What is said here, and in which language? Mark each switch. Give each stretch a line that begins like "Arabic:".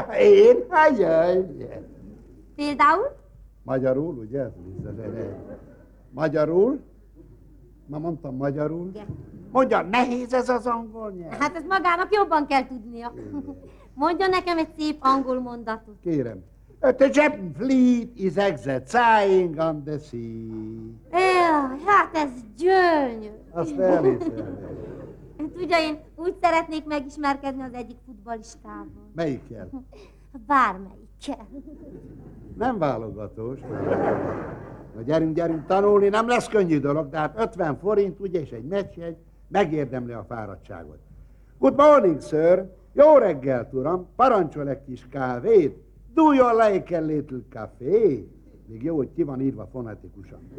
Hungarian: Én? Ajaj. Például? Magyarul, ugye? Magyarul? Ma mondtam magyarul. Mondja, nehéz ez az angol nyelv? Hát ezt magának jobban kell tudnia. Mondja nekem egy szép angol mondatot. Kérem.
English: The Japanese fleet is exercising on the sea.
Hungarian: Hát ez gyönyörű. Azt elhiszem. Tudja, én úgy szeretnék megismerkedni az egyik futballistával. Melyikkel? Bármelyikkel. Nem válogatós. Na gyerünk, tanulni, nem lesz könnyű dolog, de hát 50 forint, ugye, és egy meccsjegy, megérdemli a fáradtságot.
English: Good morning, sir.
Hungarian: Jó reggelt, uram. Parancsol egy kis kávét.
English: Do you like a little café?
Hungarian: Még jó, hogy ki van írva fonetikusan.